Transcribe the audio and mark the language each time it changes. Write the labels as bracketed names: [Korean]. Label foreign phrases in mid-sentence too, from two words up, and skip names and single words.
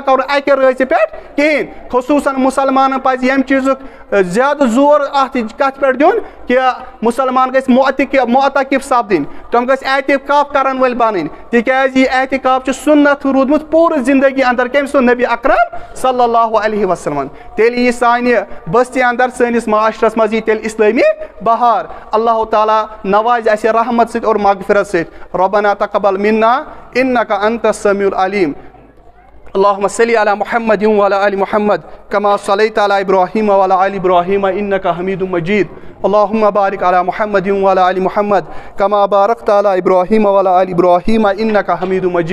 [Kashmiri] کَرُن اَکہِ رٲژِ پٮ۪ٹھ کِہیٖنۍ خصوٗصن مُسلمانن پَزِ ییٚمہِ چیٖزُک زیادٕ زور اَتھ کَتھ پٮ۪ٹھ دیُن کہِ مُسلمان گژھِ معتقِف سپدٕنۍ تِم گژھِ احتِکاف کرن وٲلۍ بَنٕنۍ تِکیٛازِ یہِ احتِکاف چھُ سُنت روٗدمُت پوٗرٕ زندگی اندر کٔمۍ سُنٛد نبی اکرم [Arabic] صلی اللہُ علیہ وسلم [Kashmiri] تیٚلہِ یی سانہِ بستی اندر سٲنِس معاشرس منٛز یی تیٚلہِ اِسلٲمی بہار اللہ تعالیٰ نوازِ اَسہِ رحمت سۭتۍ اور مغفرت سۭتۍ [Arabic] ربنا تقبل منا انك انت السميع العليم اللهم صل على محمد وعلى ال محمد كما صليت على ابراهيم وعلى ال ابراهيم انك حميد مجيد اللهم بارك على محمد وعلى ال محمد كما باركت على ابراهيم وعلى ال ابراهيم انك حميد مجيد